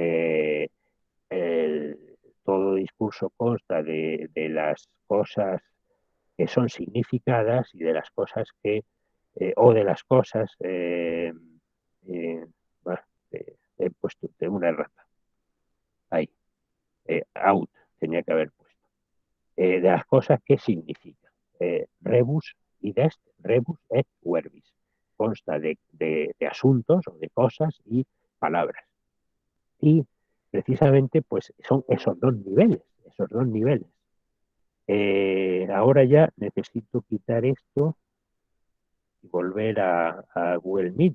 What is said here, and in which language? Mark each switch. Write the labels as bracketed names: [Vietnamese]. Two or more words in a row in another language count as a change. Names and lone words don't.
[Spanish] Todo discurso consta de las cosas que son significadas y de las cosas o de las cosas, bueno, he puesto una errata, ahí, out, tenía que haber puesto, de las cosas que significan. [Latin] Rebus id est, rebus et verbis, [Spanish] consta de asuntos o de cosas y palabras. Y precisamente pues son esos dos niveles, esos dos niveles. Ahora ya necesito quitar esto y volver a Google Meet.